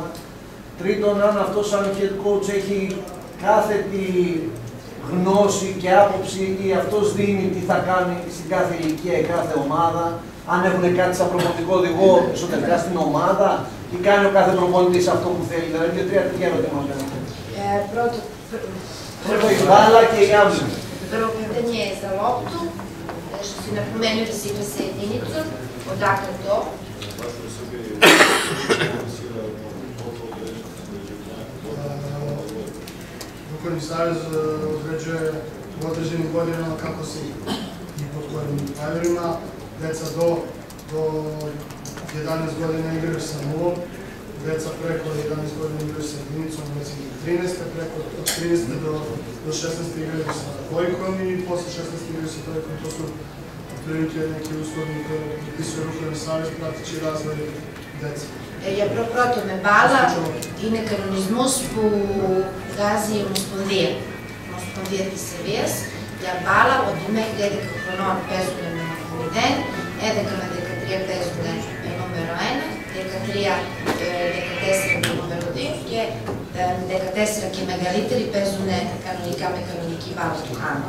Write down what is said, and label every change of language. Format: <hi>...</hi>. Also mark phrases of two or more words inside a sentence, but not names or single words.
<el>Τρίτον, αν αυτός σαν</el> <en>head coach</en> <el>έχει κάθετη γνώση και άποψη ή αυτός δίνει τι θα κάνει στην κάθε ηλικία ή κάθε ομάδα, αν έχουν κάτι σαν προπονητικό οδηγό εσωτερικά στην ομάδα ή κάνει ο κάθε προπονητής αυτό που θέλει. Δηλαδή, 2-3 τέτοια ερωτήματα. Πρώτο η μπάλα και η άμυνα.</el> <sr>Prvo pitanje je za loptu, što si napomenuo da se igra sa jedinicom, odakle to? Rukometni savez određuje u određenim godinama kako se igra i pod kojim pravilima. Deca do 11 godina igraju sa nulom, deca preko 11 godina igraju sa jedinicom, recimo 13, preko od 13 do 16 igraju sa dvojkom i posle 16 igraju sa trojkom. To su otprilike neki uslovi koje propisuje Rukometni savez prateći razvoj deca.</sr> <el>Για πρώτο με μπάλα είναι κανονισμός που βγάζει η Ομοσπονδία της Σερβίας για μπάλα ότι μέχρι 11 χρονών παίζουν με 0, 11 με 13 παίζουν με νούμερο 1, 13-14 με νούμερο 2 και 14 και μεγαλύτεροι παίζουν κανονικά με κανονική μπάλα του χάμου.</el>